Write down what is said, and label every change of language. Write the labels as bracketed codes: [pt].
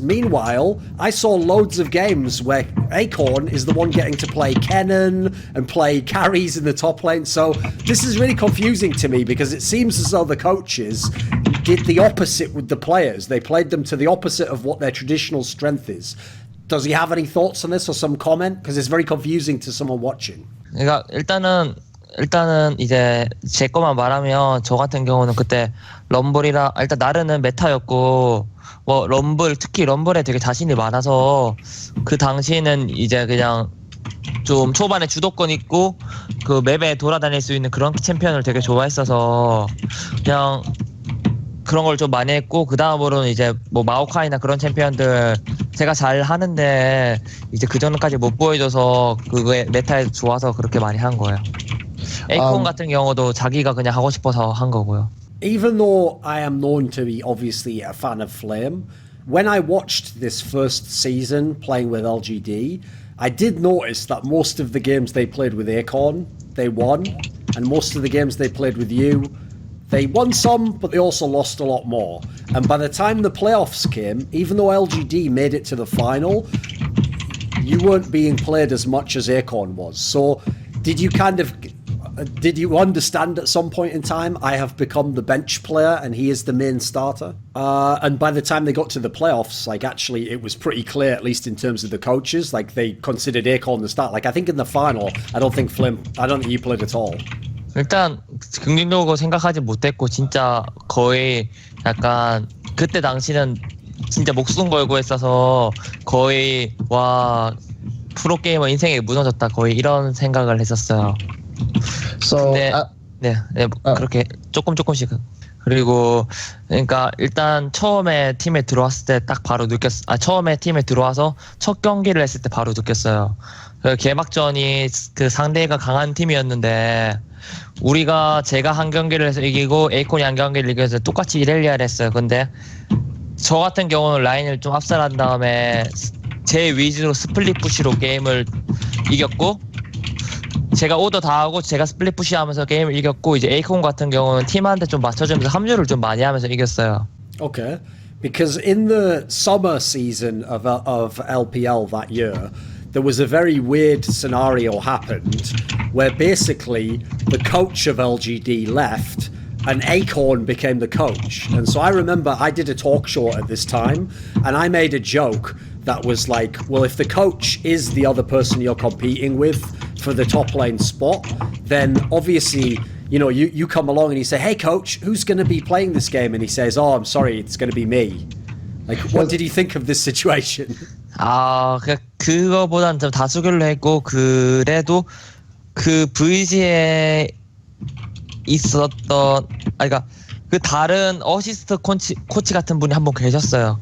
[en] Meanwhile, I saw loads of games where Acorn is the one getting to play Kennen and play carries in the top lane. So this is really confusing to me because it seems as though the coaches did the opposite with the players. They played them to the opposite of what their traditional strength is. Does he have any thoughts on this or some comment? Because it's very confusing to someone watching. [ko] 그러니까 일단은 일단은 이제 제 것만 말하면 저 같은 경우는 그때 럼블이라 일단 나르는 메타였고 뭐 럼블 특히 럼블에 되게 자신이 많아서 그 당시에는 이제 그냥 좀 초반에 주도권 있고 그 맵에 돌아다닐 수 있는 그런 챔피언을 되게 좋아했어서 그냥 그런 걸 좀 많이 했고 그 다음으로는 이제 뭐 마오카이나 그런 챔피언들 제가 잘 하는데 이제 그 전까지 못 보여줘서 그거에 메타에 좋아서 그렇게 많이 한 거예요. 에이콘 같은 경우도 자기가 그냥 하고 싶어서 한 거고요. [en] Even though I am known to be obviously a fan of Flame, when I watched this first season playing with LGD, I did notice that most of the games they played with Acorn, they won, and most of the games they played with you, they won some, but they also lost a lot more. And by the time the playoffs came, even though LGD made it to the final, you weren't being played as much as Acorn was. So did you understand at some point in time, I have become the bench player and he is the main starter? And by the time they got to the playoffs, like actually it was pretty clear, at least in terms of the coaches, like they considered Acorn the start. Like I think in the final, I don't think you played at all. [ko] 일단 긍정적으로 생각하지 못했고 진짜 거의 약간 그때 당시는 진짜 목숨 걸고 했어서 거의 와 프로게이머 인생이 무너졌다 거의 이런 생각을 했었어요. [en] So, [ko] 근데 네, 그렇게 조금씩 그리고 그러니까 일단 처음에 팀에 들어왔을 때 딱 바로 처음에 팀에 들어와서 첫 경기를 했을 때 바로 느꼈어요. 그 개막전이 그 상대가 강한 팀이었는데 제가 한 경기를 해서 이기고 에이콘이 한 경기를 이겨서 똑같이 이렐리아를 했어요. 근데 저 같은 경우는 라인을 좀 압살한 다음에 제 위주로 스플릿 푸시로 게임을 이겼고 제가 오더 다 하고 제가 스플릿 푸시 하면서 게임을 이겼고 이제 에이콘 같은 경우는 팀한테 좀 맞춰주면서 합류를 좀 많이 하면서 이겼어요. [en] Okay. Because in the summer season of LPL that year, there was a very weird scenario happened where basically the coach of LGD left and Acorn became the coach. And so I remember I did a talk show at this time and I made a joke that was like, well, if the coach is the other person you're competing with for the top lane spot, then obviously, you know, you come along and you say, hey coach, who's going to be playing this game? And he says, oh, I'm sorry, it's going to be me. Like, what did you think of this situation? [ko] 그거보단 좀 다수결로 했고 그래도 그 VG에 있었던 그러니까 그 다른 어시스트 코치 같은 분이 한 분 계셨어요.